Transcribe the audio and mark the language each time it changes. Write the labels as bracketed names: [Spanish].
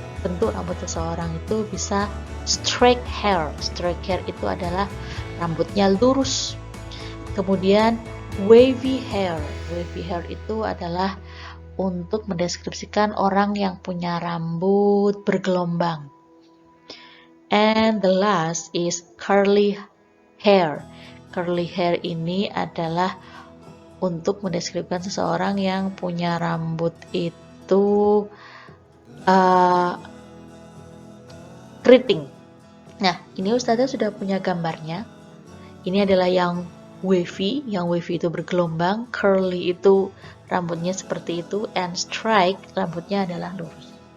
[Indonesian] Bentuk rambut seseorang itu bisa straight hair. Straight hair itu adalah rambutnya lurus. Kemudian wavy hair. Wavy hair itu adalah untuk mendeskripsikan orang yang punya rambut bergelombang. [English] And the last is curly hair. [Indonesian] Curly hair ini adalah untuk mendeskripsikan seseorang yang punya rambut itu keriting. Nah, ini Ustazah sudah punya gambarnya. Ini adalah yang wavy itu bergelombang, curly itu rambutnya seperti itu, and straight rambutnya adalah lurus.